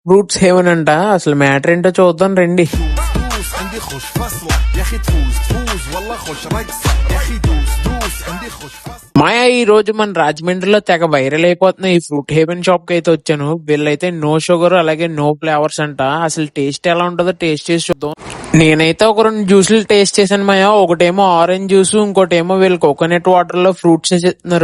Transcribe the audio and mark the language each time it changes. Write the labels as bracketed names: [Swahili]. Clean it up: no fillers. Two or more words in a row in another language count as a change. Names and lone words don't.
[Telugu] ఫ్రూట్స్ హెవెన్ అంట. అసలు మ్యాటర్ ఏంటో చూద్దాం రండి. [Arabic] دوس عندي خوش فصلة يا اخي تفوز والله خوش رقصة يا اخي دوس عندي خوش فصلة. [Telugu] మాయా ఈ రోజు మన రాజమండ్రిలో తెగ వైరల్ అయిపోతున్న ఈ ఫ్రూట్ హెవెన్ షాప్ కి అయితే వచ్చాను. వీళ్ళైతే [English] no sugar [Telugu] అలాగే [English] no flavours [Telugu] అంట. అసలు టేస్ట్ ఎలా ఉంటుందో టేస్ట్ చేసి చూద్దాం. నేనైతే ఒక 2 జ్యూసులు టేస్ట్ చేశాను మాయా. ఒకటేమో [English] orange juice, [Telugu] ఇంకోటేమో వీళ్ళు [English] coconut water [Telugu] లో ఫ్రూట్స్ ఇస్తున్నారు.